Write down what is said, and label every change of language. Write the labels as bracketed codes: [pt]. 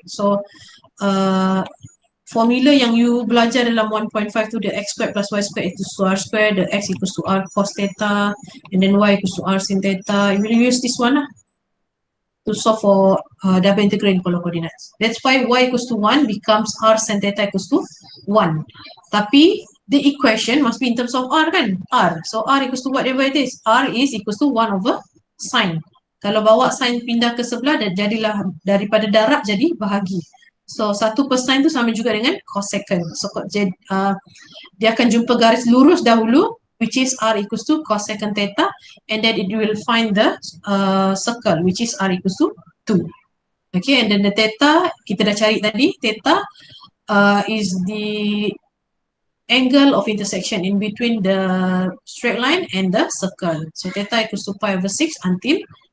[en] So [ms] formula yang you belajar dalam 1.5 tu, [en] the x squared plus y squared equals to r squared, the x equals to r cos theta, and then y equals to r sin theta. You will use this one lah to solve for double integral in polar coordinates. That's why y equals to 1 becomes r sin theta equals to 1. [ms] Tapi [en] the equation must be in terms of r kan? R. So r equals to whatever it is. R is equals to 1 over sine. [ms] Kalau bawa sine pindah ke sebelah, jadilah daripada darab jadi bahagi. So 1 per sine tu sama juga dengan cosecant. So dia akan jumpa garis lurus dahulu, [en] which is r equals to cosecant theta, and then it will find the circle, which is r equals to 2. Okay, and then the theta, [ms] kita dah cari tadi, [en] theta is the angle of intersection in between the straight line and the circle. So theta equals to pi over 6 until